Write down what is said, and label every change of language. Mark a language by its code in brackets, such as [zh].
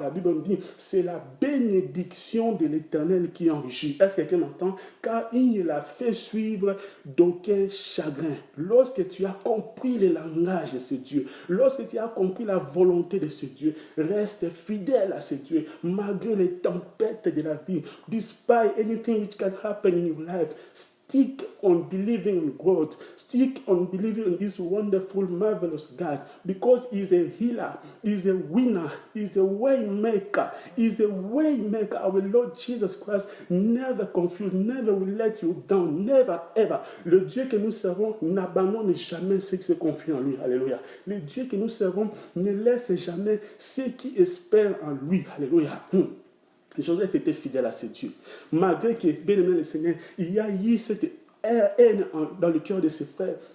[fr] La Bible dit, c'est la bénédiction de l'Éternel qui enrichit. Est-ce que quelqu'un m'entend? Car il a fait suivre d'aucun chagrin. Lorsque tu as compris le langage de ce Dieu, lorsque tu as compris la volonté de ce Dieu, reste fidèle à ce Dieu, malgré les tempêtes de la vie. [en] Despite anything which can happen in your life, stick on believing in God. Stick on believing in this wonderful, marvelous God. Because He's a healer. He's a winner. He's a way maker. He's a way maker. Our Lord Jesus Christ never confused, never will let you down. Never, ever. [fr] Le Dieu que nous servons n'abandonne jamais ceux qui se confient en lui. Alléluia. Le Dieu que nous servons ne laisse jamais ceux qui espèrent en lui. Alléluia. Joseph était fidèle à ce Dieu. Malgré que, bien aimé le Seigneur, il y a eu cette haine dans le cœur de ses frères.